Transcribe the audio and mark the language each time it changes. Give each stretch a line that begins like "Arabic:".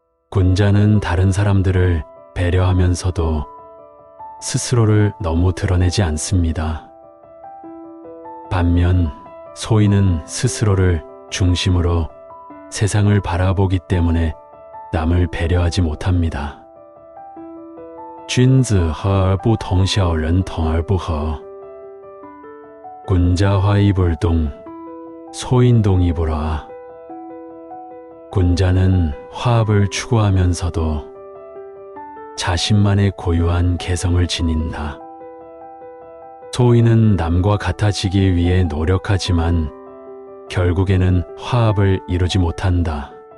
Korean: 군자는 다른 사람들을 배려하면서도 스스로를 너무 드러내지 않습니다. 반면 소인은 스스로를 중심으로 세상을 바라보기 때문에 남을 배려하지 못합니다.
Chinese: 君子和而不同小人同而不和.
Korean: 군자 화이불동 소인동이 불화. 군자는 화합을 추구하면서도 자신만의 고유한 개성을 지닌다. 소인은 남과 같아지기 위해 노력하지만 결국에는 화합을 이루지 못한다.